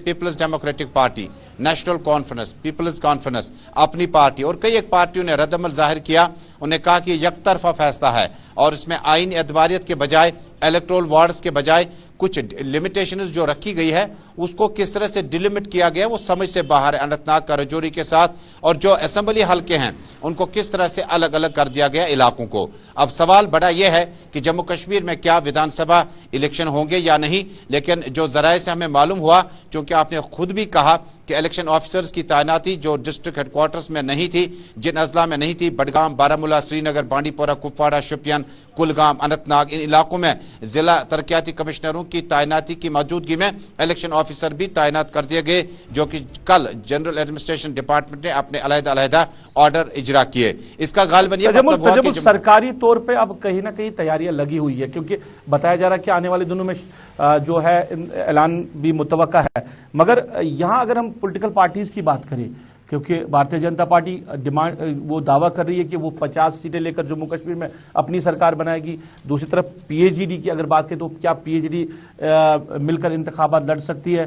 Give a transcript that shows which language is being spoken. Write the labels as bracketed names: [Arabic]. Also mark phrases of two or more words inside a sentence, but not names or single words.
[Urdu] پیپلز ڈیموکریٹک پارٹی، نیشنل کانفرنس، پیپلز کانفرنس، اپنی پارٹی اور کئی ایک پارٹیوں نے رد عمل ظاہر کیا، انہوں نے کہا کہ یک طرفہ فیصلہ ہے اور اس میں آئین ادواریت کے بجائے، [English] electoral wards [Urdu] کے بجائے کچھ لمیٹیشنز جو رکھی گئی ہے اس کو کس طرح سے ڈیلیمٹ کیا گیا وہ سمجھ سے باہر ہے اننت ناگ کا رجوری کے ساتھ، اور جو اسمبلی حلقے ہیں ان کو کس طرح سے الگ الگ کر دیا گیا علاقوں کو۔ اب سوال بڑا یہ ہے کہ جموں کشمیر میں کیا ویدھان سبھا الیکشن ہوں گے یا نہیں، لیکن جو ذرائع سے ہمیں معلوم ہوا، چونکہ آپ نے خود بھی کہا کہ [English] election officers [Urdu] کی تعیناتی جو [English] district headquarters [Urdu] میں نہیں تھی، جن اضلاع میں نہیں تھی، بڈگام، بارہمولہ، سری نگر، بانڈی پورہ، کپواڑہ، شوپین، کلگام، اننت ناگ، ان علاقوں میں ضلع ترقیاتی کمشنروں کی تعیناتی کی موجودگی میں [English] election officer [Urdu] بھی تعینات کر دیے گئے، جو کہ کل جنرل ایڈمنسٹریشن ڈپارٹمنٹ نے اپنے علیحدہ آرڈر اجرا کیے۔ اس کا غالباً یہ مطلب ہوا کہ سرکاری طور پہ اب کہیں نہ کہیں تیاریاں لگی ہوئی ہے، کیونکہ بتایا جا رہا ہے کہ آنے والے دنوں میں جو ہے اعلان بھی متوقع ہے، مگر یہاں اگر ہم [English] political parties [Urdu] کی بات کریں، کیونکہ بھارتیہ جنتا پارٹی وہ دعویٰ کر رہی ہے کہ وہ 50 سیٹیں لے کر جموں کشمیر میں اپنی سرکار بنائے گی، دوسری طرف پی ایچ ڈی کی اگر بات کریں تو کیا پی ایچ ڈی مل کر انتخابات لڑ سکتی ہے؟